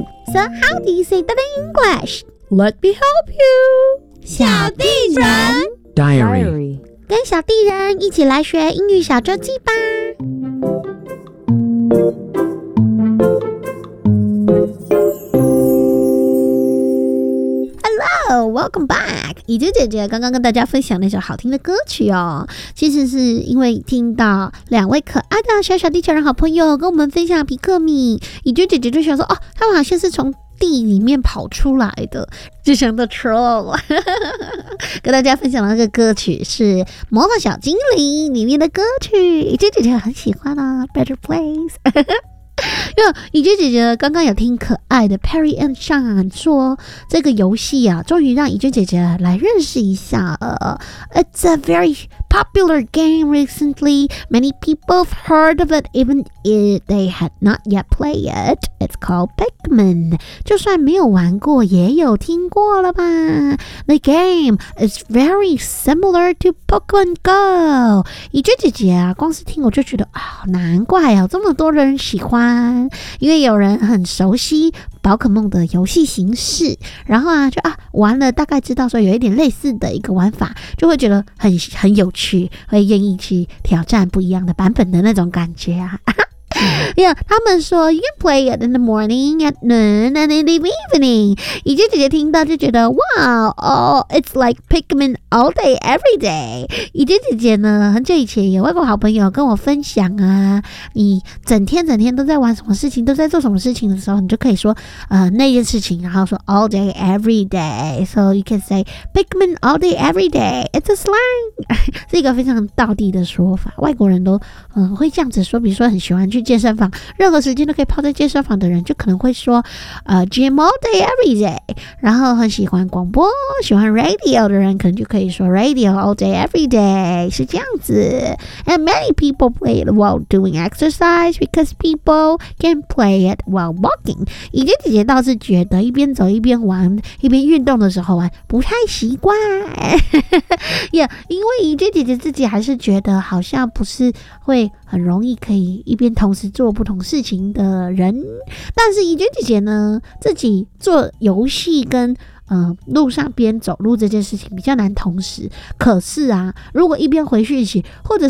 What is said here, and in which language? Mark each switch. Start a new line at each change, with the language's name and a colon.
English: So how do you say that in English? Let me help you.
Chinese: 小地人
English: Diary
Chinese: 跟小地人一起来学英语小周记吧。
English: Welcome back，
Chinese: 怡君姐姐刚刚跟大家分享那首好听的歌曲哦，其实是因为听到两位可爱的小小地球人好朋友跟我们分享皮克米，怡君姐姐就想说，哦，他们好像是从地里面跑出来的，就想到 Troll， 跟大家分享的那个歌曲是《魔法小精灵》里面的歌曲，怡君姐姐很喜欢啊 ，Better Place 。因为怡君姐姐刚刚有听可爱的 Perry and Sean 说这个游戏啊，终于让怡君姐姐来认识一下
English: It's a very popular game recently. Many people have heard of it even if they had not yet played it. It's called Pikmin.
Chinese: 就算没有玩过也有听过了吧。
English: The game is very similar to Pokemon Go.
Chinese: 怡君姐姐啊，光是听我就觉得啊，难怪啊，这么多人喜欢。因为有人很熟悉宝可梦的游戏形式，然后啊就啊玩了大概知道说有一点类似的一个玩法，就会觉得很有趣，会愿意去挑战不一样的版本的那种感觉啊。
English: Yeah,
Chinese: 他们说
English: you can play it in the morning, at noon, and in the evening.
Chinese: 怡君姐姐听到就觉得
English: wow, it's like Pikmin all day, every day.
Chinese: 怡君姐姐呢，很久以前有外国好朋友跟我分享啊，你整天整天都在玩什么事情，都在做什么事情的时候，你就可以说那件事情，然后说
English: all day, every day. So you can say Pikmin all day, every day. It's a slang.
Chinese: 是一个非常道地的说法，外国人都会这样子说，比如说很喜欢去健身房，任何时间都可以泡在健身房的人就可能会说
English: gym all day every day，
Chinese: 然后很喜欢广播喜欢 radio 的人可能就可以说
English: radio all day every day，
Chinese: 是这样子。
English: And many people play it while doing exercise because people can play it while walking。
Chinese: 怡君姐姐倒是觉得一边走一边玩一边运动的时候玩不太习惯yeah， 因为怡君姐姐自己还是觉得好像不是会很容易可以一边同时做不同事情的人，但是怡君姐姐呢自己做游戏跟路上边走路这件事情比较难同时，可是啊如果一边回讯息或者是